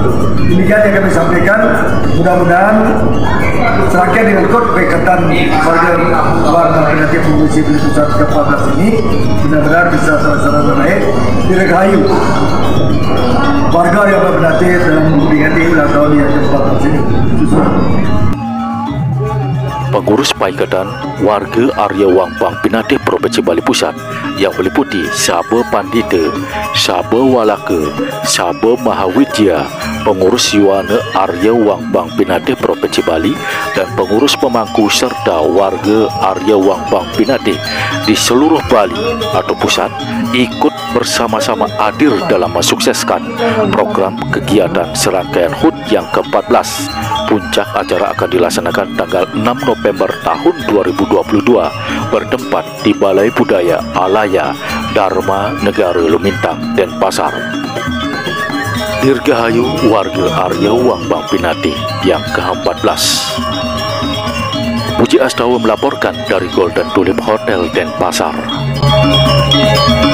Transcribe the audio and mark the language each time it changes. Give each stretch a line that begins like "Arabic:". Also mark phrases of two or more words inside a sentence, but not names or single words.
Indonesian: Demikian yang kami sampaikan. Mudah-mudahan serangkaian dengan kod Perikatan Warga Bang Pinate Provinsi Bali Pusat ke-14 ini benar-benar bisa terlaksana baik, dirgahayu warga yang Bang Pinate dalam memperingati ulang tahun yang ke-14 ini. Pengurus Perikatan Warga Area Wang Bang Pinate Provinsi Bali Pusat yang meliputi Sabo Pandita, Sabo Walaka, Sabo Mahawidya, pengurus Yuwana Area Wang Bang Pinate Provinsi Bali, dan pengurus pemangku serta warga Area Wang Bang Pinate di seluruh Bali atau pusat ikut bersama-sama hadir dalam mensukseskan program kegiatan serangkaian HUT yang ke-14. Puncak acara akan dilaksanakan tanggal 6 November tahun 2022 bertempat di Balai Budaya Alaya, Dharma Negara Lumintang, Denpasar. Dirgahayu warga Area Wang Bang Pinate yang ke-14. Puji Astawa melaporkan dari Golden Tulip Hotel Denpasar.